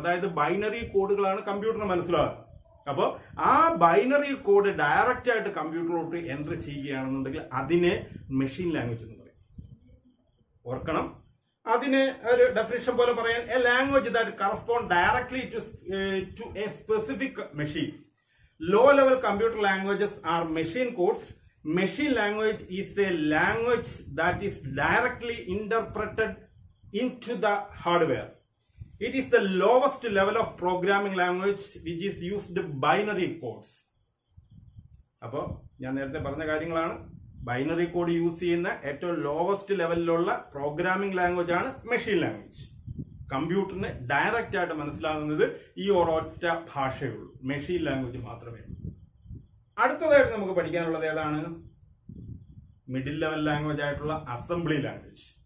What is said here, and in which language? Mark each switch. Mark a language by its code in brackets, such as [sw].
[ml] അതായത് ബൈനറി കോഡുകളാണ് കമ്പ്യൂട്ടറിന് മനസ്സിലാവുന്നത്. അപ്പോൾ ആ ബൈനറി കോഡ് ഡയറക്റ്റ് ആയിട്ട് കമ്പ്യൂട്ടറിലോട്ട് എൻട്രി ചെയ്യുകയാണെന്നുണ്ടെങ്കിൽ അതിനെ മെഷീൻ ലാംഗ്വേജ് എന്ന് പറയും. ഓർക്കണം, അതിന് ഒരു ഡെഫിനിഷൻ പോലെ പറയാൻ, [en] A language that correspond directly to a specific machine. Low level computer languages are machine codes. Machine language is a language that is directly interpreted into the hardware. It is the lowest level of programming language which is used binary codes. [ml] അപ്പോൾ ഞാൻ നേരത്തെ പറഞ്ഞ കാര്യങ്ങളാണ്. Binary code use ചെയ്യുന്ന ഏറ്റവും lowest ലെവലിലുള്ള programming language ആണ് machine language. കമ്പ്യൂട്ടറിന് direct ആയിട്ട് മനസ്സിലാകുന്നത് ഈ ഒരൊറ്റ ഭാഷയുള്ളൂ, മെഷീൻ ലാംഗ്വേജ് മാത്രമേ ഉള്ളൂ. അടുത്തതായിട്ട് നമുക്ക് പഠിക്കാനുള്ളത് ഏതാണ്? മിഡിൽ ലെവൽ ലാംഗ്വേജ് ആയിട്ടുള്ള അസംബ്ലി ലാംഗ്വേജ്.